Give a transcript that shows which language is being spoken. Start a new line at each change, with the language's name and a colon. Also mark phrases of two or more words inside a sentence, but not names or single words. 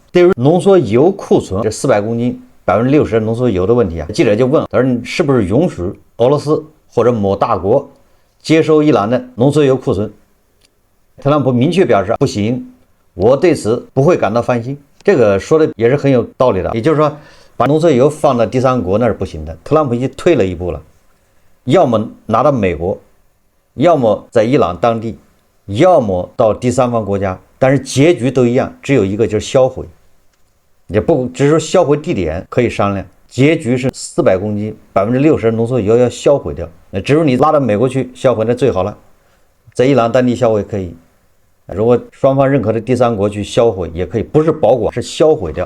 Chinese: 對於濃縮鈾庫存這400公斤60%的濃縮鈾的問題記者就問，他說你是不是允許俄羅斯或者某大國接收伊朗的濃縮鈾庫存？特朗普明確表示不行，我對此不會感到放心。這個說的也是很有道理的，也就是說，把濃縮鈾放到第三國那是不行的。特朗普已經退了一步了，要麼拿到美國，要麼在伊朗當地，要麼到第三方國家，但是結局都一樣，只有一個就是銷毀。也不只是說銷毀地點可以商量，結局是400公斤60%的濃縮鈾要銷毀掉。那只有你拉到美國去銷毀，那最好了，在伊朗當地銷毀可以， 如果雙方認可的第三國去銷毀也可以，不是保管，是銷毀掉。